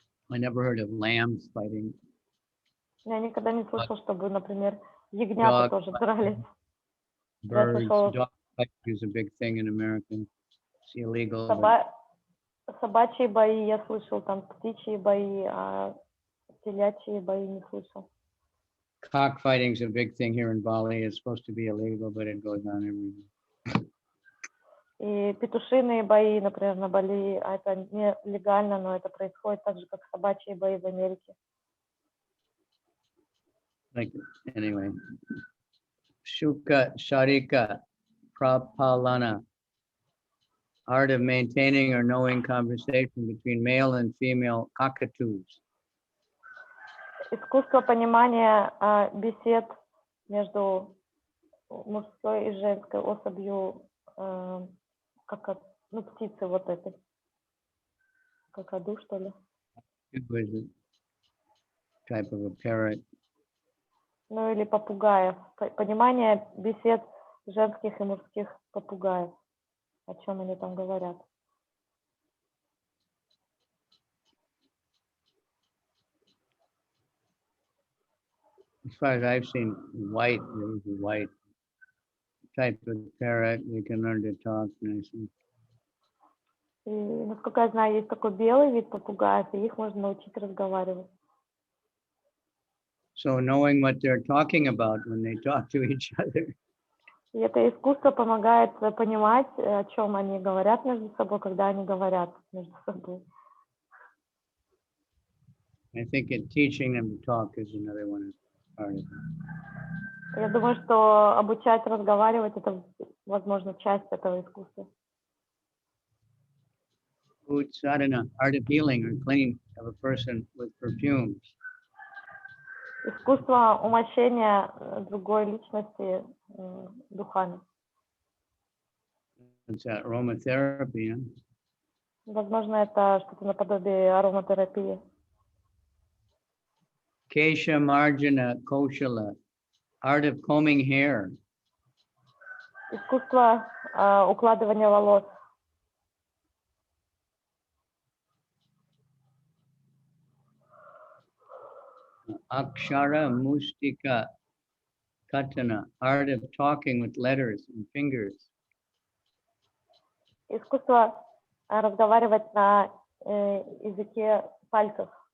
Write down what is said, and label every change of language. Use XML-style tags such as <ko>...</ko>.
<en>I never heard of lambs fighting.</en> <ru>Я никогда не слышал, чтобы, например, ягнята тоже дрались.</ru> <en>Birds, dog fighting is a big thing in America. It's illegal.</en> <ru>Собачьи бои я слышал, там птичьи бои, а телячьи бои не слышал.</ru> <en>Cockfighting is a big thing here in Bali. It's supposed to be illegal, but it goes on everywhere.</en> <ru>И петушиные бои, например, на Бали, это нелегально, но это происходит так же, как собачьи бои в Америке.</ru> <en>Like, anyway. Shuka Sharika Prapalana. Art of maintaining or knowing conversation between male and female cockatoos.</en> <ru>Искусство понимания бесед между мужской и женской особью, как, ну, птицы вот этой. Какаду, что ли?</ru> <en>It was a type of a parrot.</en> <ru>Ну, или попугаев. Понимание бесед женских и мужских попугаев. О чем они там говорят.</ru> <en>As far as I've seen, white, there was a white type of parrot. They can learn to talk nicely.</en> <ru>И, насколько я знаю, есть такой белый вид попугаев, и их можно научить разговаривать.</ru> <en>So knowing what they're talking about when they talk to each other.</en> <ru>И это искусство помогает понимать, о чем они говорят между собой, когда они говорят между собой.</ru> <en>I think teaching them to talk is another one part of it.</en> <ru>Я думаю, что обучать разговаривать — это, возможно, часть этого искусства.</ru> <en>Food sadhana, art of healing or cleaning of a person with perfumes.</en> <ru>Искусство умощения другой личности духами.</ru> <en>It's aromatherapy. Huh?</en> <ru>Возможно, это что-то наподобие ароматерапии.</ru> <en>Kesha Marjana Koshala, art of combing hair.</en> <ru>Искусство укладывания волос.</ru> <en>Akshara Mustika Katana, art of talking with letters and fingers.</en> <ru>Искусство разговаривать на языке пальцев.</ru>